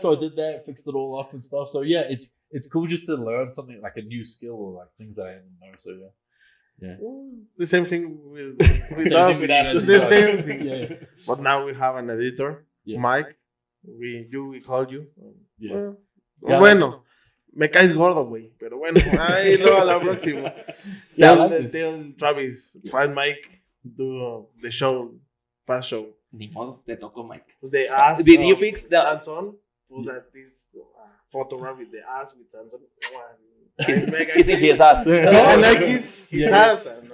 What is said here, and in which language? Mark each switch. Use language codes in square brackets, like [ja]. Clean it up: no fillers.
[en] So I did that, fixed it all up and stuff. So yeah, it's cool just to learn something like a new skill or like things that I didn't know. So yeah. The same thing with us. The same thing. Yeah. But now we have an editor, Mike. We call you. Yeah. [es] Bueno, me caes gordo, güey. Pero bueno, ahí luego a la próxima. [en] Tell Travis, find Mike, do the show, past show. [es] Ni modo, te tocó Mike. [en] The ass. Did you fix the Samson? Was that this photograph with the ass with Samson? Kissing his ass. I like his ass.